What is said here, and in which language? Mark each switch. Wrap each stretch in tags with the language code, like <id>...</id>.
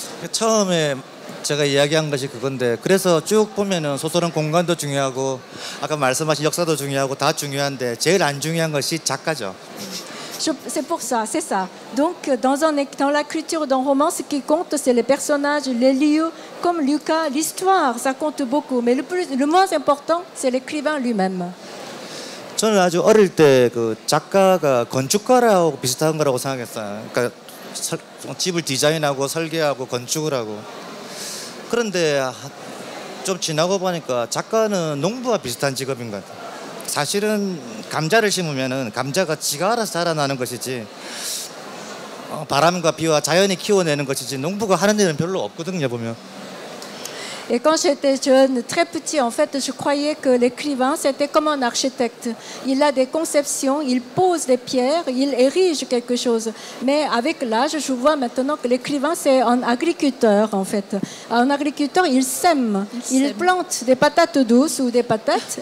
<ko>처음에 제가 이야기한 것이 그건데 그래서 쭉 보면은 소설은 공간도 중요하고 아까 말씀하신 역사도 중요하고 다 중요한데 제일 안 중요한 것이 작가죠.</ko> <fr>C'est pour ça, c'est ça. Donc, dans la culture d'un roman, ce qui compte, c'est les personnages, les lieux, comme Lucas, l'histoire, ça compte beaucoup. Mais le moins important, c'est l'écrivain lui-même.</fr> <ko>저는 아주 어릴 때 그 작가가 건축가라고 비슷한 거라고 생각했어요. 그러니까 집을 디자인하고 설계하고 건축을 하고. 그런데 좀 지나고 보니까 작가는 농부와 비슷한 직업인 것 같아요. 사실은 감자를 심으면은 감자가 지가 알아서 자라나는 것이지 바람과 비와 자연이 키워내는 것이지 농부가 하는 일은 별로 없거든요 보면.</ko> <fr>Et quand j'étais jeune, très petit, en fait, je croyais que l'écrivain, c'était comme un architecte. Il a des conceptions, il pose des pierres, il érige quelque chose. Mais avec l'âge, je vois maintenant que l'écrivain, c'est un agriculteur, en fait. Un agriculteur, il sème. Il plante des patates douces ou des patates.</fr>